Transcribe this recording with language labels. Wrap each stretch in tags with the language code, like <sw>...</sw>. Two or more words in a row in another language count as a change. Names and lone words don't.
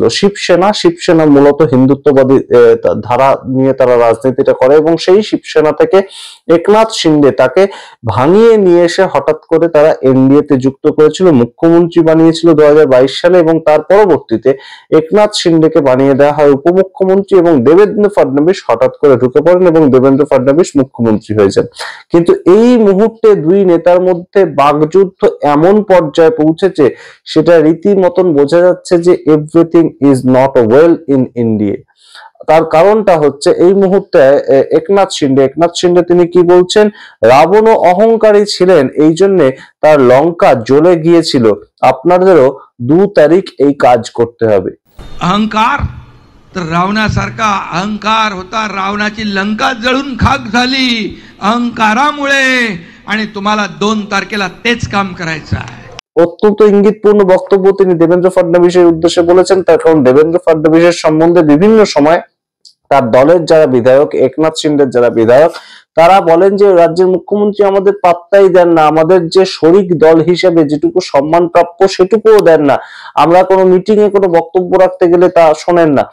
<bn>শিবসেনা মূলত হিন্দুত্ববাদী ধারা নিয়ে তারা রাজনীতিটা করে এবং সেই শিবসেনা থেকে একনাথ শিন্ডে তাকে ভাঙিয়ে নিয়ে এসে হঠাৎ করে তারা এনডিএ তে যুক্ত করেছিল, মুখ্যমন্ত্রী বানিয়েছিল 2022 সালে এবং তার পরবর্তীতে একনাথ শিন্ডেকে বানিয়ে দেওয়া হয় উপমুখ্যমন্ত্রী এবং দেবেন্দ্র ফডনবিস হঠাৎ করে ঢুকে পড়েন এবং দেবেন্দ্র ফডনবিস মুখ্যমন্ত্রী হয়েছেন। কিন্তু এই মুহূর্তে দুই নেতার মধ্যে বাকযুদ্ধ এমন পর্যায়ে পৌঁছেছে সেটা রীতিমতন বোঝা যাচ্ছে যে</bn> <en>everything is not well in India.</en> <bn>তার কারণটা হচ্ছে এই মুহূর্তে একনাথ শিন্ডে তিনি কি বলছেন, রাবণ অহংকারী ছিলেন, এই জন্য তার লঙ্কা জ্বলে গিয়েছিল, আপনাদেরও 2 তারিখ এই কাজ করতে হবে।</bn> <mr>अहंकार तर रावणासारखा अहंकार होता, रावणाची लंका जळून खाक झाली अहंकारामुळे आणि तुम्हाला 2 तारखेला तेच काम करायचं आहे।</mr> <bn>অত্যন্ত ইঙ্গিতপূর্ণ বক্তব্য তিনি দেবেন্দ্র ফডনবিসের উদ্দেশ্যে বলেছেন। তার কারণ দেবেন্দ্র ফডনবিসের সম্বন্ধে বিভিন্ন সময় তার দলের যারা বিধায়ক, একনাথ শিন্ডের যারা বিধায়ক, তারা বলেন যে রাজ্যের মুখ্যমন্ত্রী আমাদের পাত্তাই দেন না, আমাদের যে শরিক দল হিসেবে যেটুকু সম্মান প্রাপ্য সেটুকুও দেন না, আমরা কোনো মিটিং এ কোনো বক্তব্য রাখতে গেলে তা শোনেন না।</bn>